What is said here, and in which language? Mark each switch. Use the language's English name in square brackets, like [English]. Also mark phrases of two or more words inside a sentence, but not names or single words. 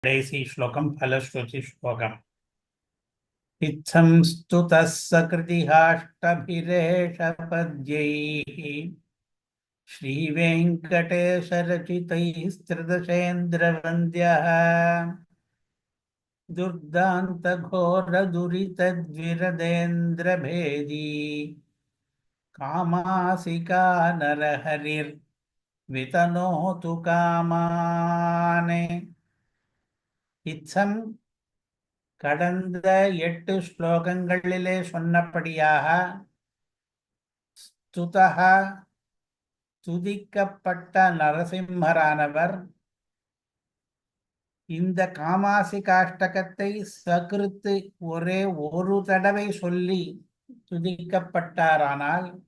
[Tamil] கடைசி ஸ்லோகம் பலஸ்ருதி ஸ்லோகம் [Sanskrit] इत्थं स्तुतः सकृतिहाष्टभिरेषपद्यैः श्रीवेङ्कटेशरचितैस्त्रिदशेन्द्रवन्द्यः दुर्दान्तघोरदुरितद्विरदेन्द्रभेदी कामासिका नरहरिर्वितनोतु कामान् इत्थं [Tamil] கடந்த 8 ஸ்லோகங்களிலே சொன்னபடியாக ஸ்துதஹ துதிக்கப்பட்ட நரசிம்மரானவர் இந்த காமாசிகாஷ்டகத்தை சகிருத்து ஒரே ஒரு தடவை சொல்லி துதிக்கப்பட்டாரானால்